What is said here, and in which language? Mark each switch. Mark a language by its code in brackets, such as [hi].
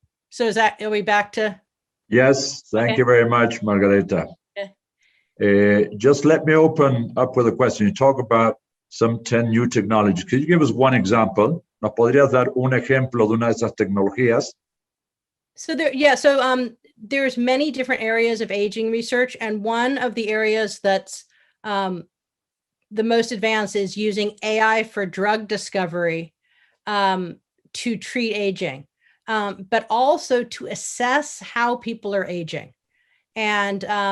[en] So are we back to? Yes, thank you very much, Margareta. Okay. Just let me open up with a question. You talk about some 10 new technologies. Could you give us one example? [es] ¿Nos podrías dar un ejemplo de una de esas tecnologías? [en] So there's many different areas of aging research, and one of the areas that's the most advanced is using AI for drug discovery to treat aging, but also to assess how people are aging. And